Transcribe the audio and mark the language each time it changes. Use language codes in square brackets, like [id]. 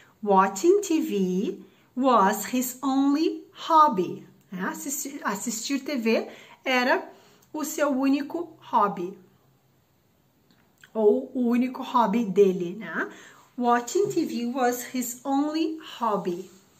[en] Watching TV was his only hobby. [pt] Assistir TV era o seu único hobby. Ou o único hobby dele, né? [en] Watching TV was his only hobby.